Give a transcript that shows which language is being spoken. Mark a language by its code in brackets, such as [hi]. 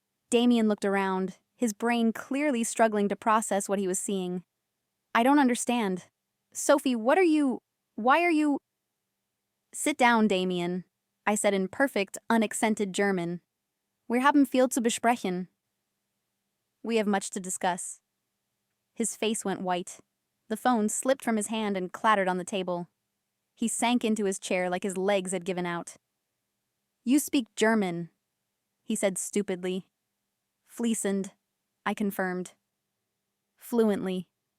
[en] Damien looked around, his brain clearly struggling to process what he was seeing. I don't understand. Sophie, why are you... Sit down, Damien, I said in perfect, unaccented German. [de] Wir haben viel zu besprechen. [en] We have much to discuss. His face went white. The phone slipped from his hand and clattered on the table. He sank into his chair like his legs had given out. You speak German, he said stupidly. Fließend, I confirmed. Fluently.